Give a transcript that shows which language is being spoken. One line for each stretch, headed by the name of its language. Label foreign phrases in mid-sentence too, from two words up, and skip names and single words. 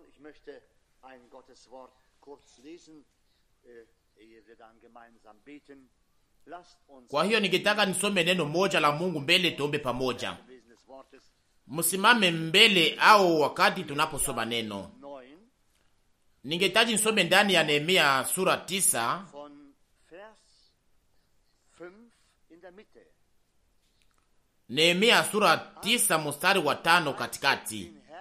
German: möchte ein Gotteswort kurz lesen, ehe wir dann gemeinsam beten.
Swahili: Kwa hiyo ningetaka nisome neno moja la Mungu mbele tuombe pamoja. Msimame mbele au wakati tunaposoma neno. Ningetaji nisome ndani ya Nehemia sura 9 Nehemia sura 9 mstari wa 5 katikati.